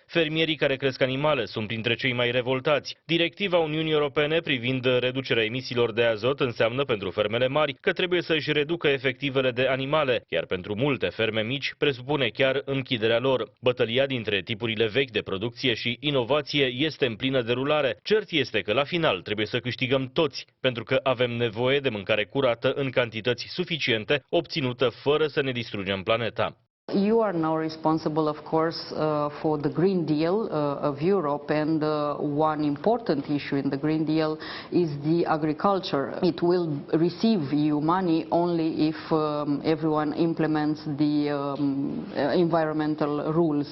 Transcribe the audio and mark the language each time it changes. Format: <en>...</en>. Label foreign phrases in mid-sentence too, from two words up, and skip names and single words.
<ro>Fermierii care cresc animale sunt printre cei mai revoltați. Directiva Uniunii Europene privind reducerea emisiilor de azot înseamnă pentru fermele mari că trebuie să își reducă efectivele de animale, iar pentru multe ferme mici presupune chiar închiderea lor. Bătălia dintre tipurile vechi de producție și inovație este în plină derulare. Cert este că la final trebuie să câștigăm toți, pentru că avem nevoie de mâncare curată în cantități suficiente, obținută fără să ne distrugem planeta.</ro> <en>You are now responsible, of course, for the Green Deal of Europe, and one important issue in the Green Deal is the agriculture. It will receive EU money only if everyone implements the environmental rules.</en>